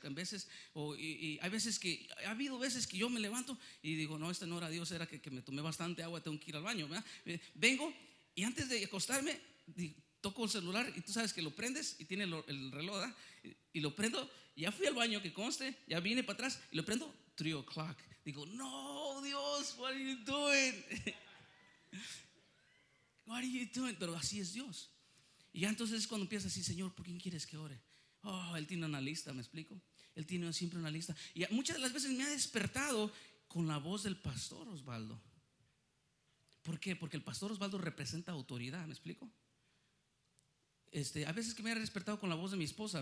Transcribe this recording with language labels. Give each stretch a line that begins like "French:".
Spanish: En veces, ha habido veces que yo me levanto y digo, no, este no era Dios, era que me tomé bastante agua, tengo que ir al baño, ¿verdad? Vengo y antes de acostarme, toco el celular y tú sabes que lo prendes y tiene el reloj, ¿verdad? Y lo prendo, ya fui al baño, que conste, ya vine para atrás y lo prendo, 3:00. Digo, no, Dios,
English: what are you doing? What are you doing?
Spanish: Pero así es Dios. Y ya entonces es cuando empieza así, Señor, ¿por quién quieres que ore? Oh, Él tiene una lista, ¿me explico? Él tiene siempre una lista. Y muchas de las veces me ha despertado con la voz del pastor Osvaldo. ¿Por qué? Porque el pastor Osvaldo representa autoridad, ¿me explico? A veces que me ha despertado con la voz de mi esposa.